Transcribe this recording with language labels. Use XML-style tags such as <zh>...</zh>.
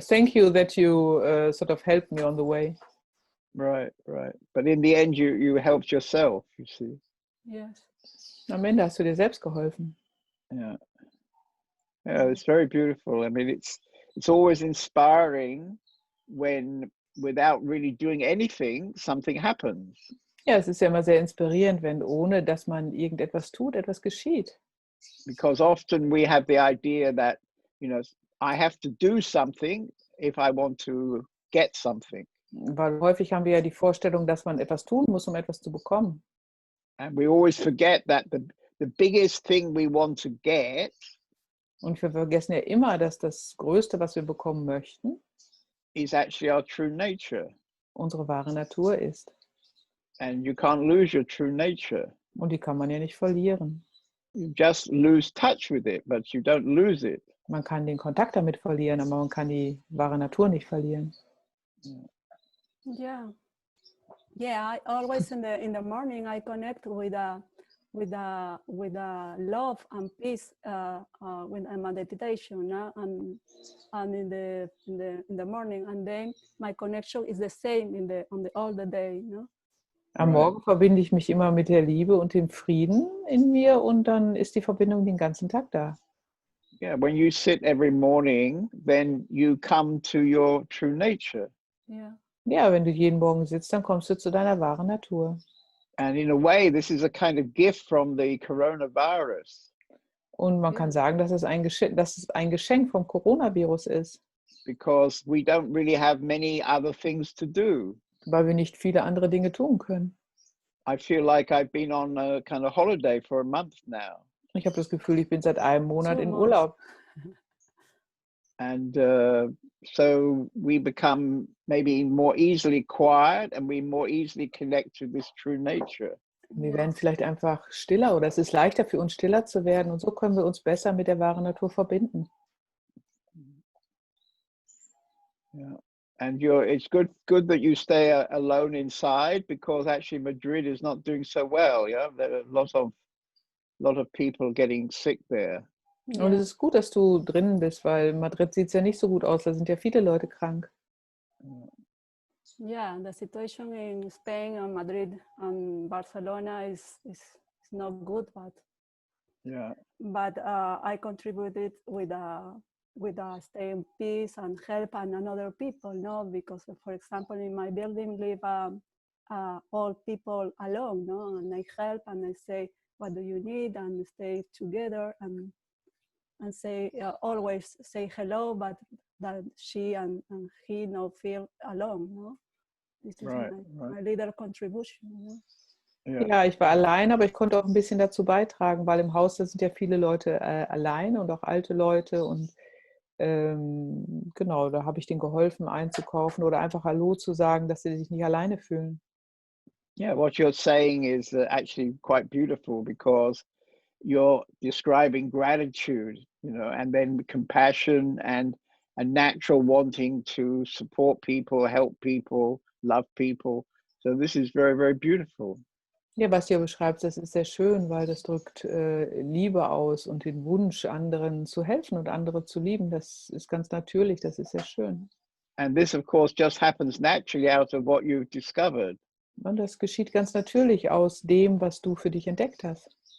<en>Thank you that you sort of helped me on the way. Right. But in the end, you helped yourself, you see. Yes.</en> <de>Am Ende hast du dir selbst geholfen.</de> <en>Yeah, it's very beautiful. I mean, it's always inspiring when, without really doing anything, something happens.</en> <de>Ja, es ist ja immer sehr inspirierend, wenn ohne, dass man irgendetwas tut, etwas geschieht.</de> <en>Because often we have the idea that, I have to do something if I want to get something.</en> <de>Weil häufig haben wir ja die Vorstellung, dass man etwas tun muss, um etwas zu bekommen.</de> <en>And we always forget that the biggest thing we want to get</en> <de>Und wir vergessen ja immer, dass das Größte, was wir bekommen möchten,</de> <en>is actually our true nature.</en> <de>unsere wahre Natur ist.</de> <en>And you can't lose your true nature.</en> <de>Und die kann man ja nicht verlieren.</de> <en>You just lose touch with it, but you don't lose it.</en> <de>Man kann den Kontakt damit verlieren, aber man kann die wahre Natur nicht verlieren.</de> <en>Yeah, yeah. I always in the morning I connect with love and peace with my meditation, and in the morning, and then my connection is the same all the day,</en> <de>Am Morgen verbinde ich mich immer mit der Liebe und dem Frieden in mir und dann ist die Verbindung den ganzen Tag da.</de> <en>Yeah, when you sit every morning, then you come to your true nature. Yeah.</en> <de>Ja, wenn du jeden Morgen sitzt, dann kommst du zu deiner wahren Natur.</de> <en>And in a way, this is a kind of gift from the coronavirus.</en> <de>Und man kann sagen, dass es ein Geschenk vom Coronavirus ist.</de> <en>Because we don't really have many other things to do.</en> <de>Weil wir nicht viele andere Dinge tun können.</de> <en>I feel like I've been on a kind of holiday for a month now.</en> <de>Ich habe das Gefühl, ich bin seit einem Monat in Urlaub.</de> <en>And so we become maybe more easily quiet and we more easily connect to this true nature.</en> <de>Wir werden vielleicht einfach stiller oder es ist leichter für uns stiller zu werden und so können wir uns besser mit der wahren Natur verbinden.</de> <en>Yeah. And it's good that you stay alone inside, because actually Madrid is not doing so well. Yeah, there are lot of people getting sick there.</en> <de>Und es ist gut, dass du drinnen bist, weil Madrid sieht ja nicht so gut aus. Da sind ja viele Leute krank.</de> <en>Yeah, the situation in Spain and Madrid and Barcelona is not good, but I contributed with stay in peace and help and other people, no? Because for example, in my building live all people alone, no? And I help and I say, what do you need? And stay together and say always say hello, but that she and he no feel alone, no? This is my little contribution. No?</en> <de>Ja, ich war allein, aber ich konnte auch ein bisschen dazu beitragen, weil im Haus da sind ja viele Leute alleine und auch alte Leute und genau, da habe ich denen geholfen einzukaufen oder einfach Hallo zu sagen, dass sie sich nicht alleine fühlen.</de> <en>Yeah, what you're saying is actually quite beautiful, because you're describing gratitude, and then compassion and a natural wanting to support people, help people, love people. So this is very, very beautiful.</en> <de>Ja, was du beschreibst, das ist sehr schön, weil das drückt Liebe aus und den Wunsch, anderen zu helfen und andere zu lieben. Das ist ganz natürlich, das ist sehr schön.</de> <en>And this, of course, just happens naturally out of what you've discovered.</en> <de>Und das geschieht ganz natürlich aus dem, was du für dich entdeckt hast.</de>